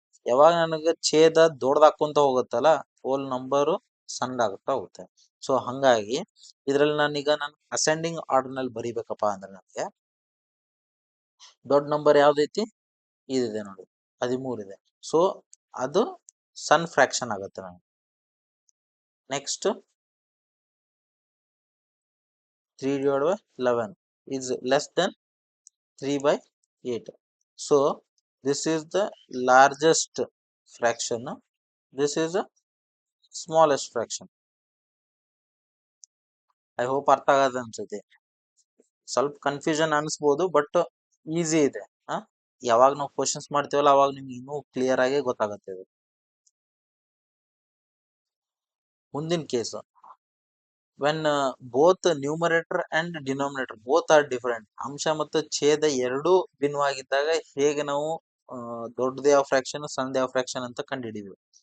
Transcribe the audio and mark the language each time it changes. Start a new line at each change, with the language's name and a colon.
Kannada: ಯಾವಾಗ ನನಗೆ ಛೇದ ದೊಡ್ಡದಾಕೊಂತ ಹೋಗುತ್ತಲ್ಲ whole number ಸಣ್ಣದಾಗ್ತಾ ಹೋಗುತ್ತೆ. ಸೊ ಹಂಗಾಗಿ ಇದ್ರಲ್ಲಿ ನಾನೀಗ ಅಸೆಂಡಿಂಗ್ ಆರ್ಡರ್ ನಲ್ಲಿ ಬರಿಬೇಕಪ್ಪ ಅಂದ್ರೆ ನನಗೆ ದೊಡ್ಡ ನಂಬರ್ ಯಾವ್ದೈತಿ, ಇದಿದೆ ನೋಡಿ, 13 ಇದೆ. ಸೊ ಅದು ಸಣ್ಣ ಫ್ರಾಕ್ಷನ್ ಆಗುತ್ತೆ ನನಗೆ.
English: Next 3/11 is less than 3/8. So this is the largest fraction, this is the smallest fraction. I hope
Kannada: ಅರ್ಥ ಆಗದ ಅನ್ಸುತ್ತೆ. ಸ್ವಲ್ಪ ಕನ್ಫ್ಯೂಷನ್ ಅನ್ಸ್ಬೋದು, ಬಟ್ ಈಸಿ ಇದೆ. ಯಾವಾಗ ನಾವು ಕ್ವಶನ್ಸ್ ಮಾಡ್ತೀವಲ್ಲ ಅವಾಗ ನಿಮ್ಗೆ ಇನ್ನೂ ಕ್ಲಿಯರ್ ಆಗಿ ಗೊತ್ತಾಗುತ್ತೆ ಇದು. ಮುಂದಿನ case,
English: when both numerator and denominator both are different,
Kannada: ಅಂಶ ಮತ್ತು ಛೇದ ಎರಡೂ ಭಿನ್ನವಾಗಿದ್ದಾಗ ಹೇಗೆ ನಾವು ದೊಡ್ಡದು ಯಾವ ಫ್ರಾಕ್ಷನ್ ಸಣ್ಣದು ಯಾವ ಫ್ರಾಕ್ಷನ್ ಅಂತ ಕಂಡುಹಿಡಿದ್ವಿ.